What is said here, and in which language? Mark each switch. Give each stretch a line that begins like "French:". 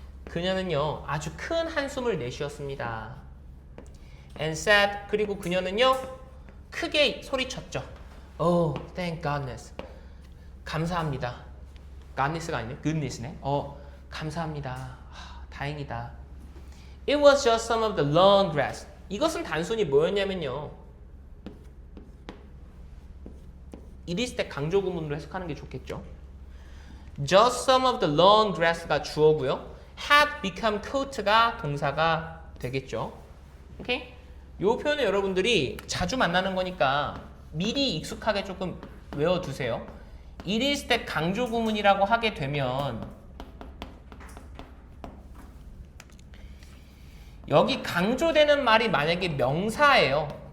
Korean: 그녀는요 아주 큰 한숨을 내쉬었습니다.
English: And said,
Korean: 그리고 그녀는요 크게 소리쳤죠.
English: Oh, thank goodness.
Korean: 감사합니다. godness가 아니네, goodness네. 감사합니다. 다행이다.
English: It was just some of the long grass.
Korean: 이것은 단순히 뭐였냐면요. it is 때 강조 구문으로 해석하는 게 좋겠죠.
English: Just some of the long grass가
Korean: 주어고요. had become coat가 동사가 되겠죠. 오케이? 요 표현은 여러분들이 자주 만나는 거니까 미리 익숙하게 조금 외워두세요. it is 때 강조 구문이라고 하게 되면 여기 강조되는 말이 만약에 명사예요.